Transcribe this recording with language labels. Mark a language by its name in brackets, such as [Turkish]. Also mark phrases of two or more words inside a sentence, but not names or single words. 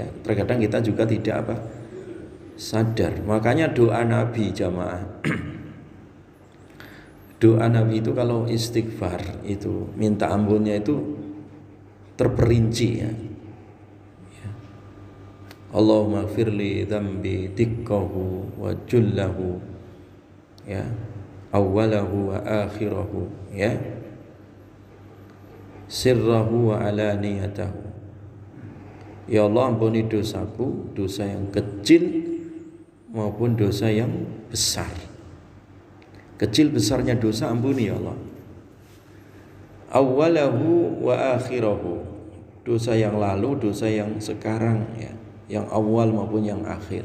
[Indonesian] Terkadang kita juga tidak sadar. Makanya doa Nabi jamaah doa Nabi itu kalau istighfar itu minta ampunnya itu terperinci ya. [Arabic] اللهم اغفر لي ذنبي دقه وجله ya, أوله وآخره ya, سره وعلانيته. يا الله, [Indonesian] ampuni dosaku, dosa yang kecil maupun dosa yang besar. Kecil besarnya dosa ampuni [Arabic] يا الله. أوله وآخره, [Indonesian] dosa yang lalu, dosa yang sekarang ya, yang awal maupun yang akhir.